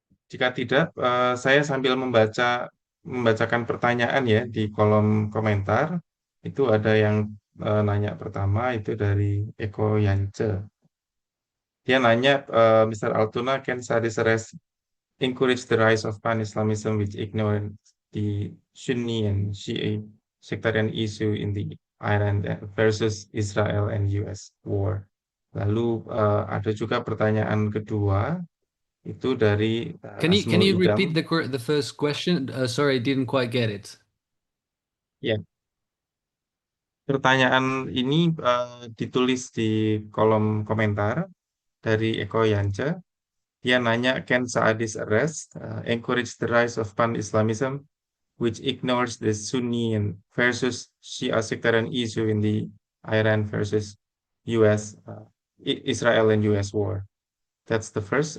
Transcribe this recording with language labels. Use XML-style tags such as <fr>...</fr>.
<id>Jika tidak, saya sambil membacakan pertanyaan ya di kolom komentar. Itu ada yang nanya pertama, itu dari Eko Yance. Dia nanya, Mr.</id> <en>Altuna, can Sadis encourage the rise of pan-Islamism which ignore the Sunni and Shia sectarian issue in the Iran versus Israel and US war?</en> <id>Lalu ada juga pertanyaan kedua, itu dari</id> <en>Can you repeat the first question? Sorry, I didn't quite get it.</en> <id>Ya. Pertanyaan ini ditulis di kolom komentar dari Eko Yance. Dia nanya,</id> <en>can Saadis arrest encourage the rise of pan-Islamism which ignores the Sunni and versus Shia sectarian issue in the Iran versus US, Israel and US war? That's the first.</en>